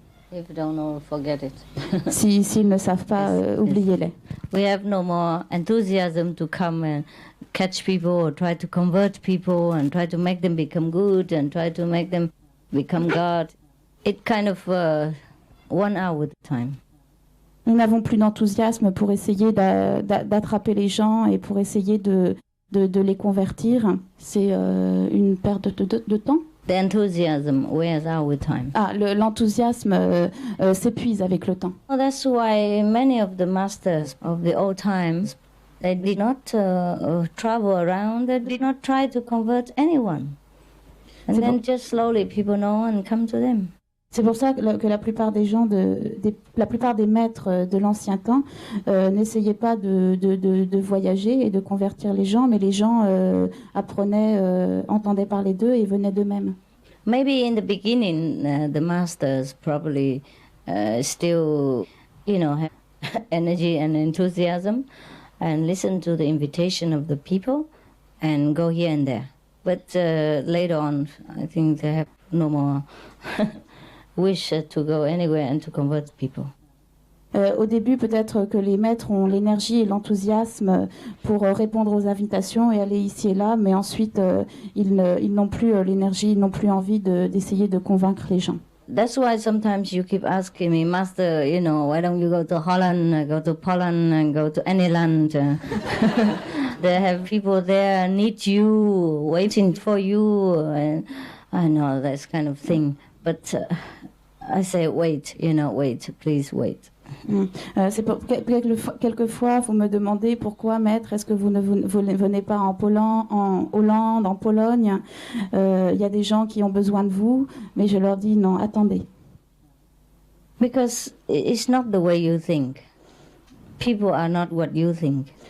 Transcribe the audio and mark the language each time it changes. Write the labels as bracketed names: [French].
[English] If you don't know, forget it. [French] S'ils ne savent pas, oubliez-les. [English] We have no more enthusiasm to come and catch people or try to convert people and try to make them become good and try to make them become God. It kind of 1 hour at a time. [French] Nous n'avons plus d'enthousiasme pour essayer d'attraper les gens et pour essayer de de les convertir, c'est une perte de temps. [English] The enthusiasm wears out with time. [French] L'enthousiasme s'épuise avec le temps. [English] Well, that's why many of the masters of the old times, they did not travel around, they did not try to convert anyone. And then just slowly people know and come to them. [French] C'est pour ça que la plupart des gens, la plupart des maîtres de l'ancien temps n'essayaient pas de voyager et de convertir les gens, mais les gens apprenaient, entendaient parler d'eux et venaient d'eux-mêmes. [English] Maybe in the beginning, the masters probably still, have energy and enthusiasm and listen to the invitation of the people and go here and there. But later on, I think they have no more wish to go anywhere and to convert people. [French] Au début, peut-être que les maîtres ont l'énergie et l'enthousiasme pour répondre aux invitations et aller ici et là, mais ensuite, ils n'ont plus l'énergie, ils n'ont plus envie d'essayer de convaincre les gens. [English] That's why sometimes you keep asking me, Master, why don't you go to Holland, go to Poland, and go to any land? They have people there need you, waiting for you, and I know that kind of thing. But I say, wait, please wait. [French] C'est quelquefois, vous me demandez pourquoi, maître, est-ce que vous ne venez pas en Hollande, en Pologne? Il y a des gens qui ont besoin de vous, mais je leur dis non, attendez. [English] Because it's not the way you think. People are not what you think.